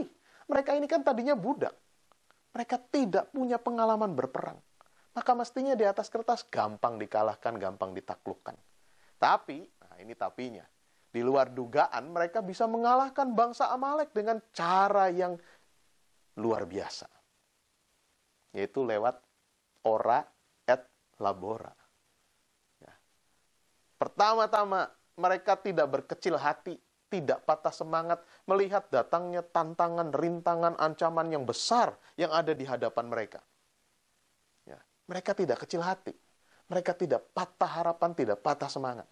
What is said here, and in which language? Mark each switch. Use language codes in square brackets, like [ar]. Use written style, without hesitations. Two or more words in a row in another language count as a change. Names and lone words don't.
[id] Mereka ini kan tadinya budak. Mereka tidak punya pengalaman berperang. Maka mestinya di atas kertas gampang dikalahkan, gampang ditaklukkan. Tapi, nah ini tapinya, di luar dugaan mereka bisa mengalahkan bangsa Amalek dengan cara yang luar biasa. Yaitu lewat [la] ora et labora. [id] Ya. Pertama-tama, mereka tidak berkecil hati, tidak patah semangat melihat datangnya tantangan, rintangan, ancaman yang besar yang ada di hadapan mereka. Ya. Mereka tidak kecil hati. Mereka tidak patah harapan, tidak patah semangat.